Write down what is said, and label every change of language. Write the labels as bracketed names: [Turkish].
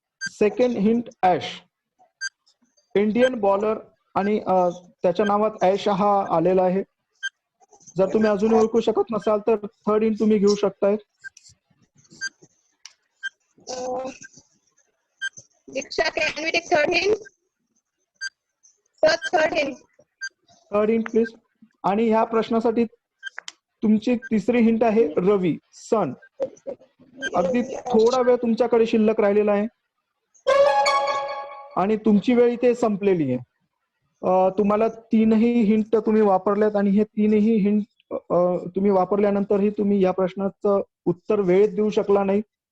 [Marathi] Second hint ash, Indian bowler. आणि त्याच्या नावात ऍश हा आलेला आहे. जर तुम्ही अजूनही ओळखू शकत नसाल तर थर्ड हिंट तुम्ही घेऊ शकताय. [English] Diksha, can we take third hint? Sir, third hint. Third hint please. [Marathi] आणि ह्या प्रश्नासाठी तुमची तिसरी हिंट आहे रवी, सन. अगदी थोडा वेळ तुमच्याकडे शिल्लक राहिलेला आहे आणि तुमची वेळ इथे संपलेली आहे. तुम्हाला तीनही हिंट तुम्ही वापरल्यात आणि हे तीनही हिंट तुम्ही वापरल्यानंतरही तुम्ही या प्रश्नाचं उत्तर वेळेत देऊ शकला नाही.